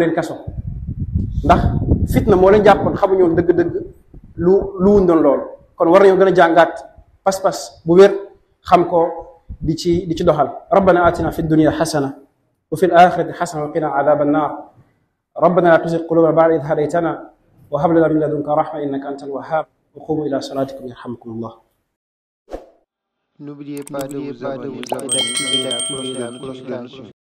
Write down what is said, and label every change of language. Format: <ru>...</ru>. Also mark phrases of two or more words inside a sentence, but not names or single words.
<wo>leen kaso ndax fitna moo leen jàppoon xamuñu woon dëgg-dëgg lu wuñ doon loolu kon war nañoo gën a jàngaat pas-pas bu wér xam ko di ci doxal</wo> <ar>ربنا آتنا في الدنيا حسنة وفي الآخرة حسنة وقنا عذاب النار ربنا لا تزغ قلوبنا بعد إذ هديتنا وهب لنا من لدنك رحمة إنك أنت الوهاب وقوموا إلى صلاتكم يرحمكم الله.</ar> <fr>N'oubliez pas de vous abonner et d'activer la cloche de notification.</fr>